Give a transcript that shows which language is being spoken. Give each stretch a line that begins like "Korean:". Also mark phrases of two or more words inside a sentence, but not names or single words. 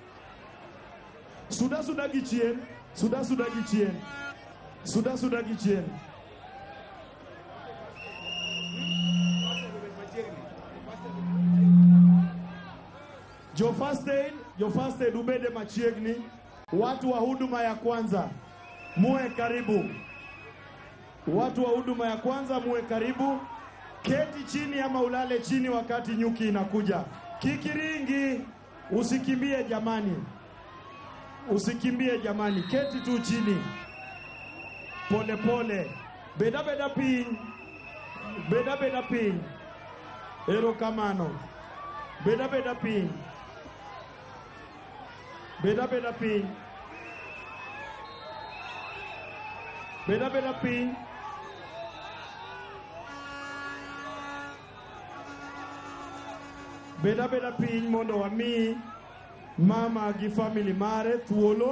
Luo (Kenya and Tanzania): Suda gi chien, suda gi chien. Suda gi chien. Jo
English: first aid
Luo (Kenya and Tanzania): ubede machiegni.
Swahili: Watu wa huduma ya kwanza muwe karibu. Watu wa huduma ya kwanza muwe karibu. Keti chini ama ulale chini wakati nyuki inakuja. Kikiringi, usikimbie jamani. Usikimbie jamani. Keti tu chini. Pole pole.
Luo (Kenya and Tanzania): Beda pin. Beda pin. Ero kamano. Beda pin. Beda pin. Beda pin. Beda piny mondo wami mama gi family mare thuolo.